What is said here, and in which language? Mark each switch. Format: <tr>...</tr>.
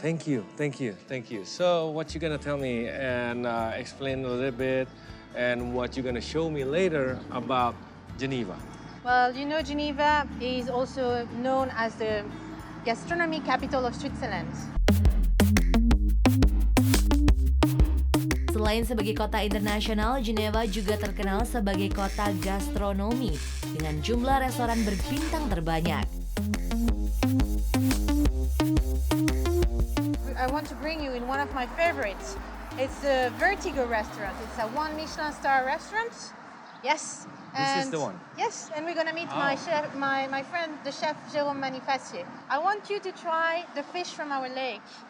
<en>Thank you, thank you, thank you. So, what you gonna tell me and explain a little bit, and what you gonna show me later about Geneva? Well, you know, Geneva is also known as the gastronomy capital of Switzerland.</en> <id>Selain sebagai kota internasional, Geneva juga terkenal sebagai kota gastronomi dengan jumlah restoran berbintang terbanyak.</id> <en>I want to bring you in one of my favorites. It's the Vertigo restaurant. It's a one Michelin star restaurant. Yes. This is the one? Yes, and we're gonna meet Oh. my chef, my friend, the chef Jérôme Manifacier. I want you to try the fish from our lake.</en>